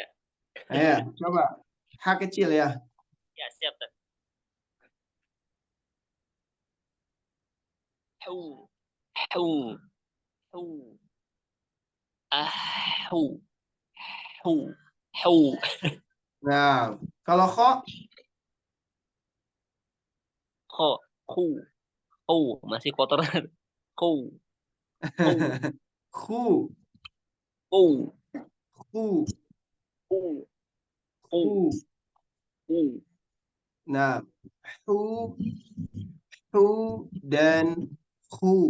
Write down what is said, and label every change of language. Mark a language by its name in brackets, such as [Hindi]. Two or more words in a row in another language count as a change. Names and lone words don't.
[Indonesian] Ya, coba. H kecil ya. Ya, siap Ustaz. Hu. Hu. Hu. Hu. Hu. Hu. Nah, kalau kho Kho. Khu. Khu. Masih kotor. Khu. Khu. khu, Khu. khu, Khu. Khu. khu. Khu. Nah, hu dan khu.